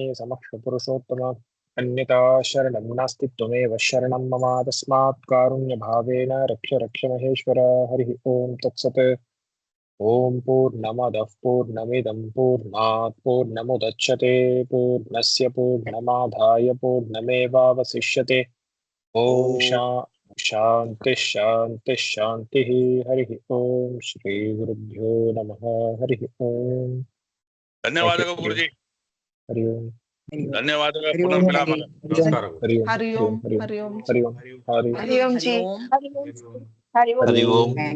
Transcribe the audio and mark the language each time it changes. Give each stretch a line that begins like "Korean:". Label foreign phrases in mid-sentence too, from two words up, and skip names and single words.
Sanskrit: समक्ष पुरुषोत्तम अन्यथा शरणं नास्ति त्वमेव शरणं मम तस्मात् कारुण्य भावेन रक्ष रक्ष महेश्वर हरिः ॐ तत्सत् ॐ पूर्णमदः पूर्णमिदं पूर्णात् पूर्णमुदच्यते पूर्णस्य पूर्णमादाय पूर्णमेवावशिष्यते ॐ शान्ति शान्ति शान्ति हरिः ॐ श्री गुरुभ्यो नमः हरिः ॐ
Telugu: ధన్యవాదాలు గురుజీ
Sanskrit: हरि ॐ
Telugu: ధన్యవాదాలు
Sanskrit: हरि ॐ. పునర్మిలామः
Telugu: నమస్కారం
Sanskrit: हरि ॐ हरि ॐ. हरि ॐ हरि ॐ. हरि ॐ हरि हरि ॐ. हरि ॐ.